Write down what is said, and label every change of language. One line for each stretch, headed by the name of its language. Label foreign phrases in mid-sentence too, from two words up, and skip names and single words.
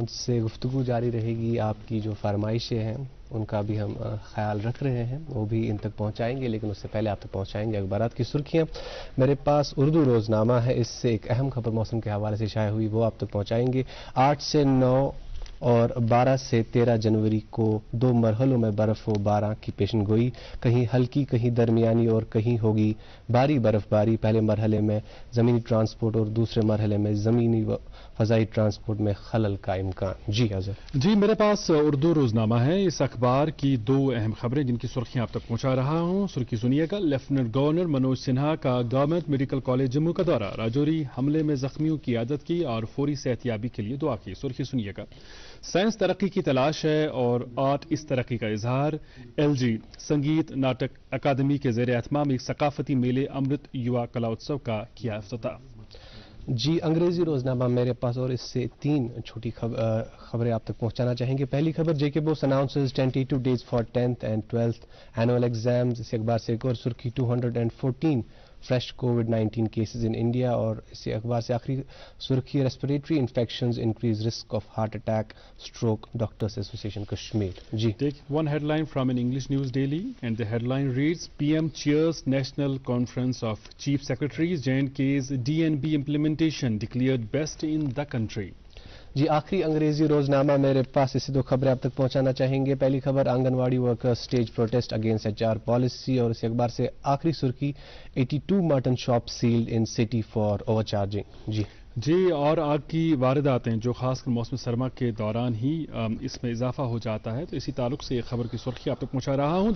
Urdu: سے گفتگو جاری رہے گی آپ کی جو فرمائشیں ہیں ان کا بھی ہم خیال رکھ رہے ہیں وہ بھی ان تک پہنچائیں گے لیکن اس سے پہلے آپ تک پہنچائیں گے اخبارات کی سرخیاں میرے پاس اردو روزنامہ ہے اس سے ایک اہم خبر موسم کے حوالے سے شائع ہوئی وہ آپ تک پہنچائیں گے 8 سے 9 اور 12 سے 13 جنوری کو 2 مرحلوں میں برف و باران کی پیشن گوئی، کہیں ہلکی کہیں درمیانی اور کہیں ہوگی بھاری برف باری۔ پہلے مرحلے میں زمینی ٹرانسپورٹ اور دوسرے مرحلے میں زمینی و فضائی ٹرانسپورٹ میں خلل کا امکان۔ جی حضرت جی میرے پاس اردو روزنامہ ہے، اس اخبار کی 2 اہم خبریں جن کی سرخیاں آپ تک پہنچا رہا ہوں۔ سرخی سنیے گا، لیفٹیننٹ گورنر منوج سنہا کا گورنمنٹ میڈیکل کالج جموں کا دورہ، راجوری حملے میں زخمیوں کی عیادت کی اور فوری صحت یابی کے لیے دعا کی۔ سرخی سنیے گا، سائنس ترقی کی تلاش ہے اور آرٹ اس ترقی کا اظہار، ایل جی سنگیت ناٹک اکادمی کے زیر اہتمام ایک ثقافتی میلے امرت یوا کلا اتسو کا کیا افتتاح۔ جی انگریزی روزنامہ میرے پاس اور اس سے 3 چھوٹی خبریں آپ تک پہنچانا چاہیں گے۔ پہلی خبر،
English: JKBOSE announces 22 days for 10th and 12th annual exams۔
Urdu: اس اخبار سے ایک اور سرخی،
English: 214 fresh COVID-19 cases in India،
Urdu: اور اس اخبار سے آخری سرخی،
English: respiratory infections increase risk of heart attack, stroke, Doctors Association Kashmir۔ جی Take one headline from an English news daily, and the headline reads, PM chairs National Conference of Chief Secretaries, J&K's DNB implementation declared best in the country۔
Urdu: جی آخری انگریزی روزنامہ میرے پاس، اسے 2 خبریں آپ تک پہنچانا چاہیں گے۔ پہلی خبر،
English: Anganwadi worker stage protest against HR policy,
Urdu: اور اس اخبار سے آخری سرخی،
English: 82 mutton shop sealed in city for overcharging.
Urdu: جی اور آگ کی واردات ہیں جو خاص کر موسم سرما کے دوران ہی اس میں اضافہ ہو جاتا ہے، تو اسی تعلق سے یہ خبر کی سرخی آپ تک پہنچا رہا ہوں۔